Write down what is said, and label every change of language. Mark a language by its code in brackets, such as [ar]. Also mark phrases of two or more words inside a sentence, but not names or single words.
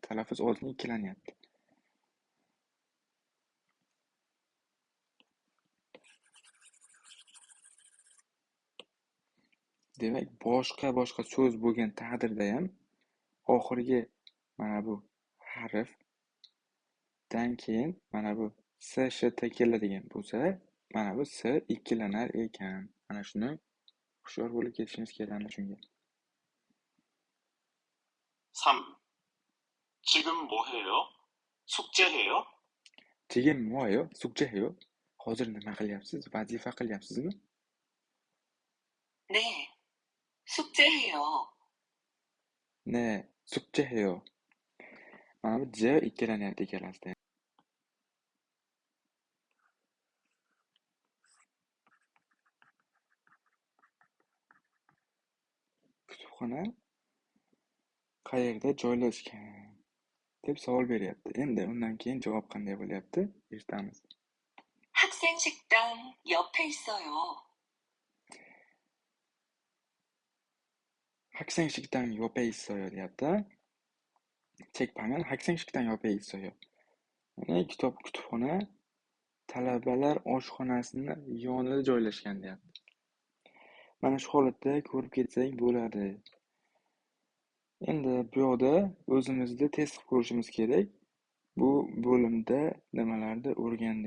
[uz] Talaffuz oldin ikkilanyapti. Demak, boshqa so'z bo'lgan taqdirda ham oxirgi mana bu harfdan keyin mana bu S, Sh, T keladigan bo'lsa, mana bu S ikkilanar ekan. Mana shuni hushyor bo'lib ketishimiz kerak shunga. 3. [ko] 지금 뭐 해요? 숙제해요? 지금 뭐요, 숙제해요? [uz] Hozir nima qilyapsiz? Vazifa qilyapsizmi? [ko] 네, 숙제해요. Ne, 숙제해요. [uz] Mana bu J ikkilanyapti ikkalasida. Kutubxona qayerda joylashgan deb savol beryapti. Endi undan keyin javob qanday bo'lyapti? Eshitamiz. [ko] 학생 식당 옆에 있어요. 학생 식당 옆에 있어요, [uz] deyapti. [ko] Chekpanel 학생 식당 옆에 있어요. [uz] Mana kutubxona talabalar oshxonasini yonida joylashgan, deyapti. Mana shu holatda ko'rib ketsak bo'ladi. Endi bu yoqda o'zimizda test qilib ko'rishimiz kerak. Bu bo'limda nimalarni o'rgandik?